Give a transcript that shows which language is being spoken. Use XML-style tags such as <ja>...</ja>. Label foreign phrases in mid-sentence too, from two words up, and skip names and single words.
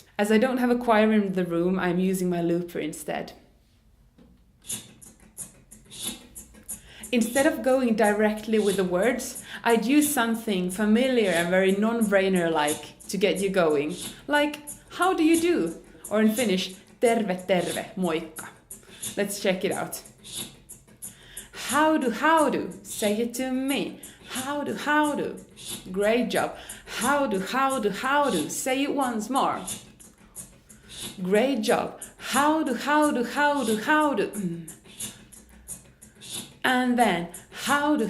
<en>As I don't have a choir in the room, I'm using my looper instead. Instead of going directly with the words, I'd use something familiar and very non-brainer-like to get you going. Like, how do you do? Or in Finnish,</en> <fi>terve terve, moikka.</fi> <en>Let's check it out. How do, say it to me. How do, great job. How do, say it once more. Great job. How do. And then, how do you do?</en>